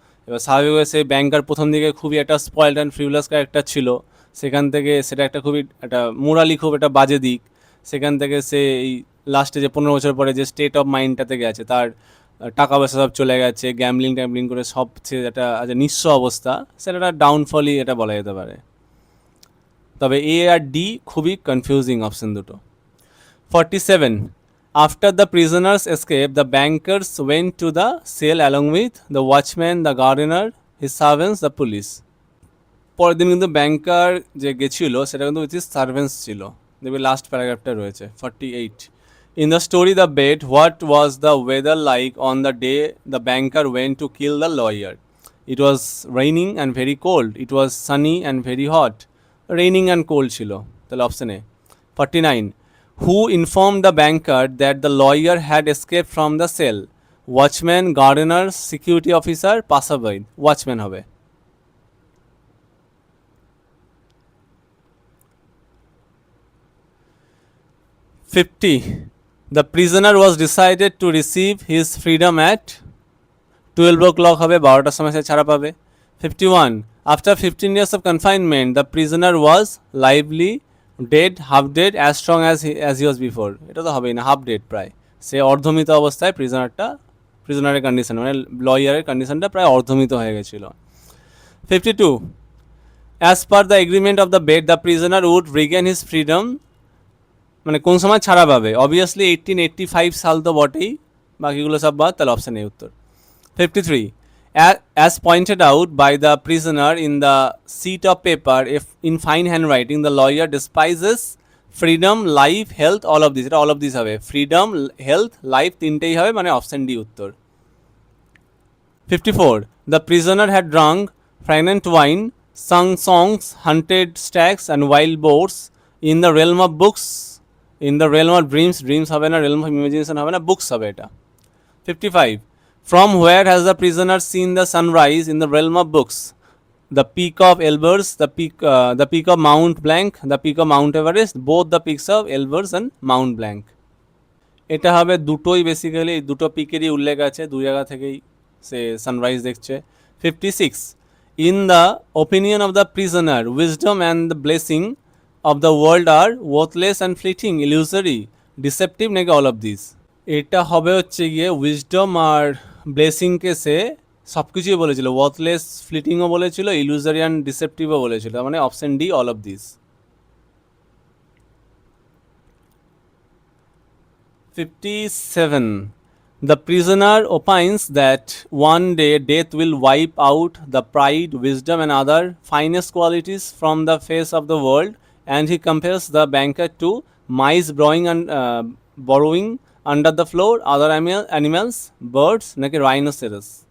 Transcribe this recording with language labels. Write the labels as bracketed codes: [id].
[bn] এবার স্বাভাবিকভাবে সেই ব্যাংকার প্রথম দিকে খুবই একটা স্পয়েলড অ্যান্ড ফ্রিউলাস ক্যারেক্টার ছিল, সেখান থেকে সেটা একটা খুবই একটা মোরালি খুব একটা বাজে দিক, সেখান থেকে সে এই লাস্টে যে 15 বছর পরে যে স্টেট অফ মাইন্ডটাতে গেছে, তার টাকা পয়সা সব চলে গেছে, গ্যাম্বলিং করে সব একটা নিঃস্ব অবস্থা, সেটা একটা ডাউনফলই এটা বলা যেতে পারে। তবে এ আর ডি খুবই কনফিউজিং অপশন দুটো। [en] 47. After the prisoners escaped, the bankers went to the cell along with the watchman, the gardener, his servants, the police. [bn] পরের দিন কিন্তু ব্যাংকার যে গেছিল সেটা কিন্তু উইথ হিজ সার্ভেন্টস ছিল, দেখবে লাস্ট প্যারাগ্রাফটা রয়েছে। [en] 48. In the story The Bet, what was the weather like on the day the banker went to kill the lawyer? It was raining and very cold. It was sunny and very hot. Raining and cold [bn] ছিল, তাহলে [en] Option A. 49. Who informed the banker that the lawyer had escaped from the cell? Watchman, gardener, security officer, passerby? Watchman হবে। 50. The prisoner was decided to receive his freedom at 12 o'clock [bn] হবে, 12টার সময় সে ছাড়া পাবে। [en] 51. After 15 years of confinement, the prisoner was lively, dead, half dead, as strong as he was before. [bn] এটা তো হবেই না, half dead প্রায়, সে অর্ধমিত অবস্থায় প্রিজনারের কন্ডিশন মানে লয়ারের কন্ডিশনটা প্রায় অর্ধমিত হয়ে গেছিল। 52. [en] As per the agreement of the Bet, the prisoner would regain his freedom, [bn] মানে কোন সময় ছাড়া পাবে, অবভিয়াসলি 1885 সাল তো বটেই, বাকিগুলো সব বাদ, তাহলে অপশান এ উত্তর। [en] 53. As pointed out by the prisoner in the sheet of paper, if in fine handwriting, the lawyer despises freedom, life, health, all of this, এটা all of this হবে, freedom, health, life তিনটেই হবে, [bn] মানে option D উত্তর। [en] 54. The prisoner had drunk fragrant wine, sung songs, hunted stags and wild boars, in the realm of books, in the realm of dreams [bn] হবে না, [en] realm of imagination হবে না, books হবে এটা। 55. From where has the prisoner seen the sunrise? In the realm of books. The peak of Elburz, the peak of Mount Blanc, the peak of Mount Everest, both the peaks of Elburz and Mount Blanc. [bn] এটা হবে দুটোই, basically দুটো পিকেরই উল্লেখ আছে, দুই জায়গা থেকেই সে sunrise দেখছে। [en] 56. In the opinion of the prisoner, wisdom and the blessing of the world are worthless and fleeting, illusory, deceptive [bn] নাকি [en] all of these? [bn] এটা হবে হচ্ছে গিয়ে উইজডম আর ব্লেসিংকে সে সব কিছুই বলেছিল, ওয়ার্থলেস, ফ্লিটিংও বলেছিল, ইলুজারি অ্যান্ড ডিসেপটিভও বলেছিল, মানে option D all of this. [en] 57. The prisoner opines that one day death will wipe out the pride, wisdom and other finest qualities from the face of the world, and he compares the banker to mice borrowing under the floor, other animals, birds [bn] নাকি [en] Rhinoceros?